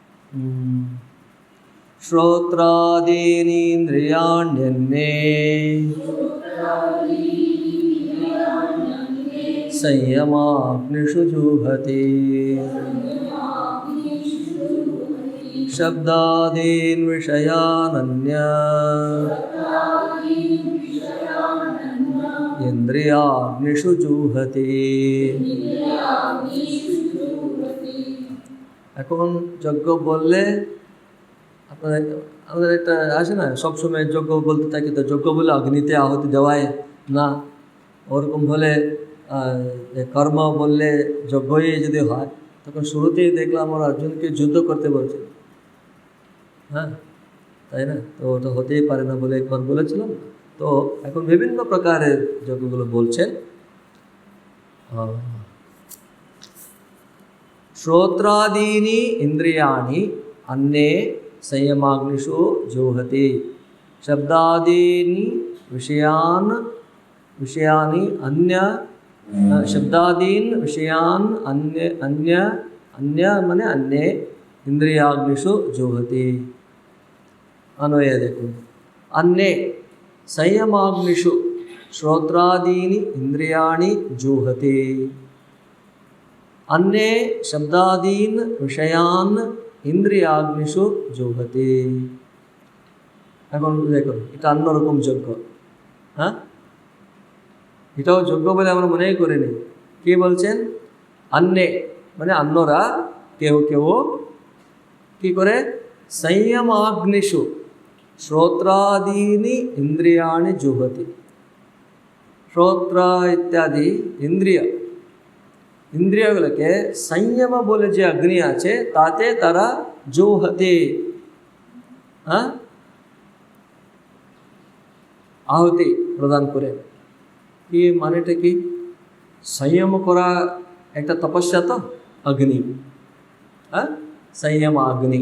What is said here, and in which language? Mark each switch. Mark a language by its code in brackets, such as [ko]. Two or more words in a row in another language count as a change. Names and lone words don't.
[sa] श्रोत्रादीनीन्द्रियाण्यन्ये संयमाग्निषु जुहते शब्दादीन् विषयानन्य इंद्रियाग्निषु जुहते। [bn] এখন যজ্ঞ বললে আপনাদের আমাদের একটা আছে না, সবসময় যজ্ঞ বলতে থাকি, তো যজ্ঞ বলে অগ্নিতে আহুতি দেওয়ায় না, ওরকম হলে কর্ম বললে যজ্ঞই যদি হয়, তখন শুরুতেই দেখলাম আমার অর্জুনকে যুদ্ধ করতে বলছে, হ্যাঁ তাই না? তো ওটা হতেই পারে না বলে একবার বলেছিলাম। তো এখন বিভিন্ন প্রকারের যজ্ঞগুলো বলছেন। [sa] श्रोत्रादीनि इंद्रियाणि अन्ये संयमाग्निषु जुहते शब्दादीनि विषयानि अन्य शब्दादीन विषयान अन्य अन्य अन्य मने अन्ये इंद्रियाग्निषु जुहते। [hi] अन्वय देखो, [sa] अन्ये संयमाग्निषु श्रोत्रादीनि इंद्रियाणि जुहते अन्ये शब्दादीन विषयान इंद्रियाग्निषु जुहते। [bn] এখন দেখুন, এটা অন্যরকম যজ্ঞ। হ্যাঁ, এটাও যজ্ঞ বলে আমরা মনেই করে নিই। কি বলছেন? अन्ये মানে অন্যরা, কেউ কেউ কি করে? [sa] संयमाग्निषु श्रोत्रादीनि इंद्रियाणि जुहते। श्रोत्र इत्यादि [bn] इंद्रियগুলোকে संयम বলে যে অগ্নি আছে তাতে তারা জোহতে, হ্যাঁ, আহুতি প্রদান করে। কি মানেটা কি? संयम করা একটা তপস্যা, তো অগ্নি, হ্যাঁ, संयम অগ্নি।